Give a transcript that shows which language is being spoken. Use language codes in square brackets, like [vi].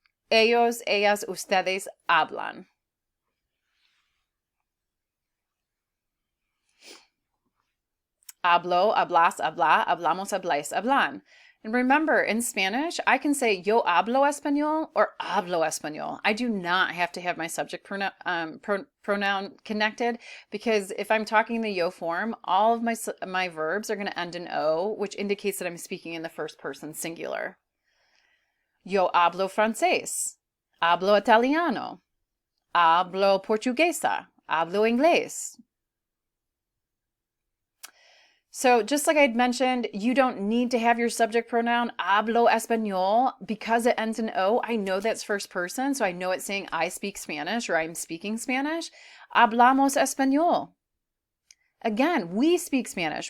[es] Ellos, ellas, ustedes hablan. Hablo, hablas, habla, hablamos, habláis, hablan. [en] And remember, in Spanish, I can say [es] yo hablo español or hablo español. [en] I do not have to have my subject pronoun connected, because if I'm talking the yo form, all of my verbs are going to end in o, which indicates that I'm speaking in the first person singular. [es] Yo hablo francés, hablo italiano, hablo portuguesa, hablo inglés. [en] So just like I'd mentioned, you don't need to have your subject pronoun [es] hablo español [en] because it ends in o. I know that's first person, so I know it's saying I speak Spanish or I'm speaking Spanish. [es] Hablamos español. [en] Again, we speak Spanish.